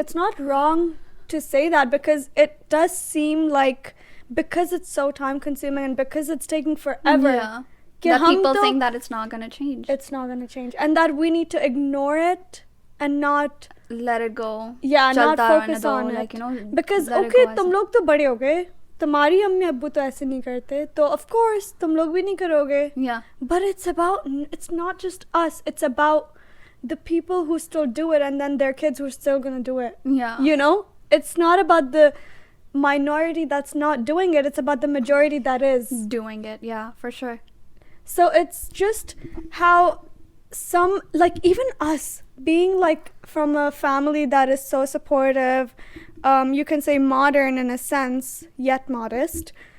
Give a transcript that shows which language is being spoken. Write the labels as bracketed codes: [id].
[en] It's not wrong to say that because it does seem like, because it's so time consuming and because it's taking forever. Yeah. That people think that it's not going to change. It's not going to change. And that we need to ignore it and not let it go. Yeah, not focus on it. Like, you know, [hi] because okay, तुम लोग तो बड़े हो गए. तुम्हारी अम्मी अब्बू तो ऐसे नहीं करते, तो of course तुम लोग भी नहीं करोगे. [en] Yeah. But it's not just us. It's about the people who still do it and then their kids who are still gonna do it. Yeah. You know, it's not about the minority that's not doing it. It's about the majority that is doing it. Yeah, for sure. So it's just how some, like even us being like from a family that is so supportive, you can say modern in a sense, yet modest.